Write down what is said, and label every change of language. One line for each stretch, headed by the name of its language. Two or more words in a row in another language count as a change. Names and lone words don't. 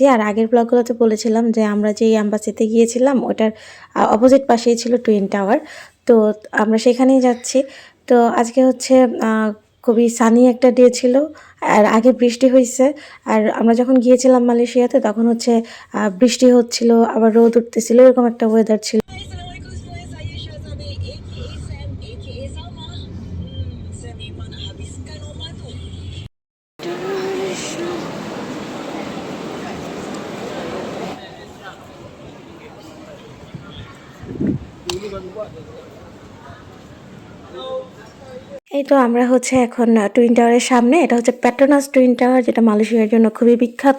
Bangla: আর আগের ব্লগগুলোতে বলেছিলাম যে আমরা যেই অ্যাম্বাসিতে গিয়েছিলাম ওটার অপোজিট পাশেই ছিল
English: twin tower.
Bangla: তো আমরা সেখানেই যাচ্ছি। তো আজকে হচ্ছে খুবই সানি একটা ডে ছিল। আর আগে বৃষ্টি হইছে। আর আমরা যখন গিয়েছিলাম মালয়েশিয়াতে তখন হচ্ছে বৃষ্টি হচ্ছিল, আবার রোদ উঠতেছিল, এরকম একটা ওয়েদার ছিল।
Malay: Hai, Assalamualaikum semua. Saya Syahzada aka Sam aka Salma. Saya memang nak habiskan rumah tu.
Bangla: এই তো আমরা হচ্ছে এখন
English: twin towerের
Bangla: সামনে। এটা হচ্ছে পেট্রোনাস টুইন টাওয়ার, যেটা মালয়েশিয়ার জন্য খুবই বিখ্যাত।